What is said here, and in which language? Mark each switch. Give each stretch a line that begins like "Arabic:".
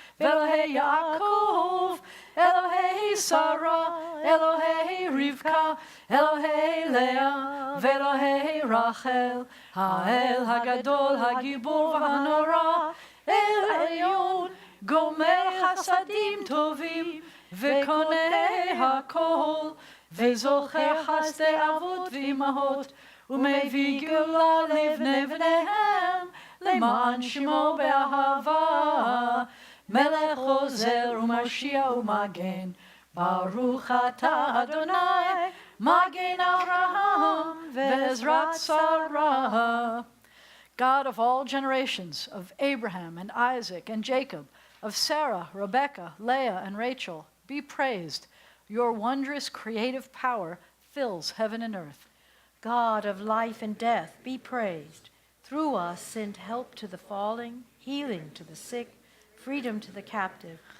Hebrew: v'Elohei Yaakov, Elohei Sarah, Elohei Rivka, Elohei Leah, v'Elohei Rachel, Ha'el Hagadol Hagibor v'Hanora, El Elyon, Gomer Chasadim Tovim, v'Konei HaKol, וזוכר חסדי אבות ואימהות, ומביא גאולה לבני בניהם, למען שמו באהבה. מלך עוזר ומשיע ומגן, ברוך אתה אדוני, מגן אברהם ועזרת שרה.
English: God of all generations, of Abraham and Isaac and Jacob, of Sarah, Rebekah, Leah, and Rachel, be praised. Your wondrous creative power fills heaven and earth. God of life and death, be praised. Through us send help to the falling, healing to the sick, freedom to the captive.